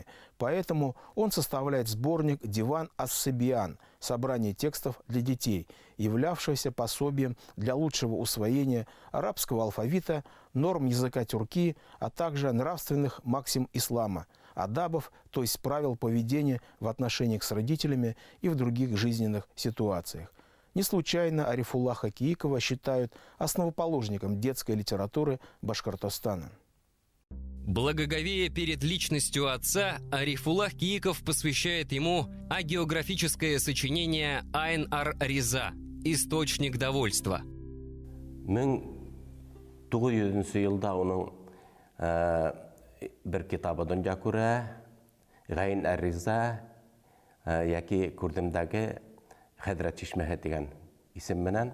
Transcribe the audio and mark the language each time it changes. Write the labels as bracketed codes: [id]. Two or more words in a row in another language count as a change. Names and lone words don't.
[ru] Поэтому он составляет сборник «Диван ас-Сибиян» – собрание текстов для детей, являвшееся пособием для лучшего усвоения арабского алфавита, норм языка тюрки, а также нравственных максим ислама, адабов, то есть правил поведения в отношениях с родителями и в других жизненных ситуациях. Не случайно Арифуллаха Киикова считают основоположником детской литературы Башкортостана. Благоговея перед личностью отца, Арифуллах Кииков посвящает ему агеографическое сочинение «Айн-ар-Риза» – «Источник довольства». [ba] 1900 елда оның бір китабы дөнья күрә, «Айн-ар-Риза» яки Күрдемдәге Хәдрәт Чишмәһе дигән исем менән.